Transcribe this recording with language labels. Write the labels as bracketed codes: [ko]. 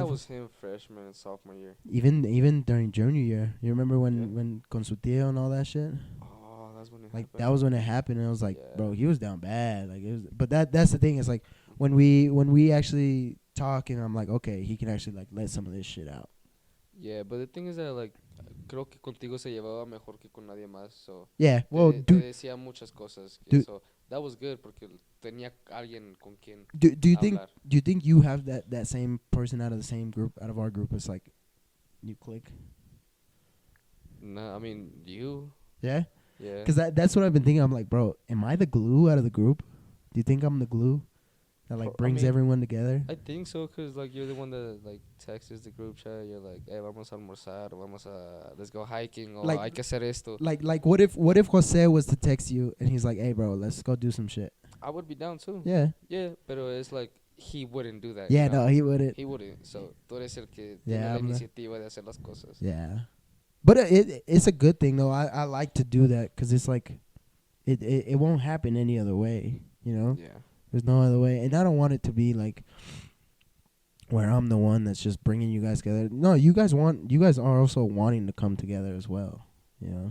[en] That was him freshman and sophomore year. Even during junior year. You remember when [es] con su tío [en] and all that shit? Oh, that's when it like happened. That was when it happened, and it was like, bro, he was down bad. Like it was, but that's the thing. It's like when we actually talk, and I'm like, okay, he can actually like let some of this shit out. Yeah, but the thing is that like [es] creo que contigo se llevaba mejor que con nadie más. [en] So yeah, well, [es] te decía muchas cosas. [en] So that was good [es] porque tenía alguien con quien [en] do you [es] hablar. [en] Do you think you have that same person out of the same group, out of our group? It's like you click. No, I mean you. Yeah. Yeah. Because that's what I've been thinking. I'm like, bro, am I the glue out of the group? Do you think I'm the glue that like brings everyone together? I think so, cause like you're the one that like texts the group chat. You're like, hey, [es] vamos a almorzar, [en] let's go hiking, or like, [es] hay que hacer esto. [en] Like what if Jose was to text you and he's like, hey, bro, let's go do some shit. I would be down too. Yeah. Yeah, but it's like he wouldn't do that. Yeah, you know? no, he wouldn't. He wouldn't. [es] So tú eres el que tiene la iniciativa de hacer las cosas. [en] Yeah. But it's a good thing though. I like to do that because it's like it won't happen any other way, you know? Yeah. There's no other way. And I don't want it to be like where I'm the one that's just bringing you guys together. No, you guys are also wanting to come together as well, you know?